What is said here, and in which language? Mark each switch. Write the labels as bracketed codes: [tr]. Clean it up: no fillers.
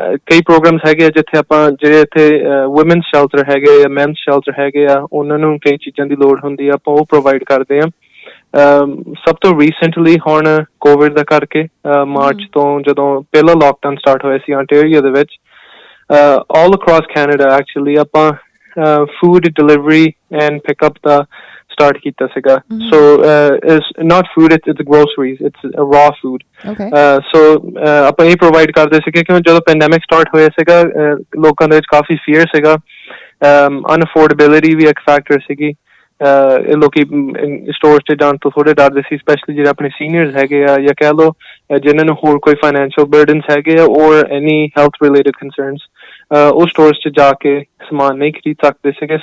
[pa] ਕਈ ਪ੍ਰੋਗਰਾਮਸ ਹੈਗੇ ਆ ਜਿੱਥੇ ਆਪਾਂ ਜਿਹੜੇ ਇੱਥੇ ਵੂਮੈਨਸ ਸ਼ੈਲਟਰ ਹੈਗੇ ਆ, ਮੈਨਸ ਸ਼ੈਲਟਰ ਹੈਗੇ ਆ, ਉਹਨਾਂ ਨੂੰ ਕਈ ਚੀਜ਼ਾਂ ਦੀ ਲੋੜ ਹੁੰਦੀ ਆ, ਆਪਾਂ ਉਹ ਪ੍ਰੋਵਾਈਡ ਕਰਦੇ ਆ। ਸਭ ਤੋਂ ਰੀਸੈਂਟਲੀ ਹੁਣ ਕੋਵਿਡ ਦਾ ਕਰਕੇ ਮਾਰਚ ਤੋਂ ਜਦੋਂ ਪਹਿਲਾ ਲੋਕਡਾਊਨ ਸਟਾਰਟ ਹੋਇਆ ਸੀ ontario ਦੇ ਵਿੱਚ, [en] all across Canada actually [pa] ਆਪਾਂ food delivery and pickup ਦਾ start ਕੀਤਾ ਸੀਗਾ। [en] So it's not food, it's groceries, it's raw food. Okay. [pa] So ਆਪਾਂ ਇਹ provide ਕਰਦੇ ਸੀਗੇ ਕਿਉਂ ਜਦੋਂ pandemic start ਹੋਇਆ ਸੀਗਾ, ਲੋਕਾਂ ਦੇ ਵਿੱਚ ਕਾਫੀ fear ਸੀਗਾ, unaffordability ਵੀ ਇੱਕ factor ਸੀਗੀ। ਲੋਕੀ ਸਟੋਰਸ 'ਚ ਜਾਣ ਤੋਂ ਥੋੜ੍ਹੇ ਡਰਦੇ ਸੀ, ਸਪੈਸ਼ਲੀ ਜਿਹੜੇ ਆਪਣੇ ਸੀਨੀਅਰਸ ਹੈਗੇ ਆ, ਜਾਂ ਕਹਿ ਲਓ ਜਿਹਨਾਂ ਨੂੰ ਹੋਰ ਕੋਈ ਫਾਈਨੈਂਸ਼ੀਅਲ ਬਰਡਨਸ ਹੈਗੇ ਆ ਔਰ [en] any health related concerns, [pa] ਉਹ ਸਟੋਰਸ 'ਚ ਜਾ ਕੇ ਸਮਾਨ ਨਹੀਂ ਖਰੀਦ ਸਕਦੇ ਸੀਗੇ।